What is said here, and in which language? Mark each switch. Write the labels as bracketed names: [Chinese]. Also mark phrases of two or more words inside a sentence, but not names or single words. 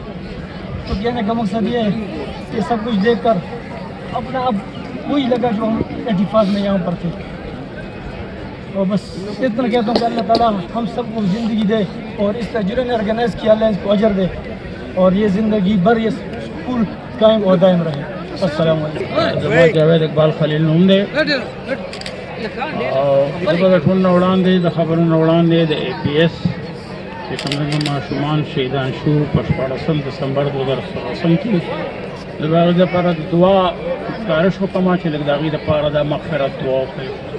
[Urdu] تو کہنے کا مقصد یہ ہے کہ سب کچھ دیکھ کر اپنا اب وہی لگا جو ہم 85 میں یہاں پر تھے. اور بس اتنا کہتا ہوں کہ اللہ تعالیٰ ہم سب کو زندگی دے اور اس طرح جنہوں نے آرگنائز کیا اللہ اس کو اجر دے اور یہ زندگی بھر یہ اسکول قائم اور دائم رہے. [Arabic] السلام علیکم. [Pashto] جاوید اقبال خلیل نوم دی او دغه ټول وړاندې د خبرونو وړاندې د اے پی ایس چې کوم ماشومان شهیدان شو په 14 دسمبر 2018 کې د هغوی لپاره د دعا ګزارش وکړم چې لږ د هغوی دپاره د مغفرت دعا وکړي.